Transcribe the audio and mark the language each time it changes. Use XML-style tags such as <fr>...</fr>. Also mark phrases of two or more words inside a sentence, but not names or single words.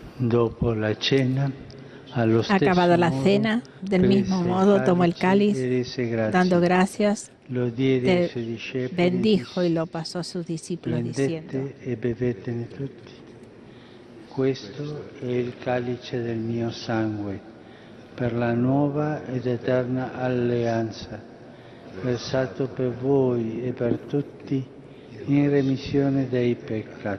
<it>Dopo la cena, allo stesso</it> <es>Acabada la</es> <it>modo,</it> <es>cena, del mismo</es> <it>prese</it> <es>modo tomó el</es> <it>cálice</it> <es>cáliz,</es> <it>e rese grazie.</it> <es>dando gracias,</es> <it>Lo diede ai suoi discepoli,</it> <es>bendijo y</es> <it>disse,</it> <es>lo pasó a sus discípulos diciendo:</es> <it>prendete e bevetene tutti. Questo è il calice del mio sangue, per la nuova ed eterna alleanza, versato per voi e per tutti in remissione dei peccati.</it>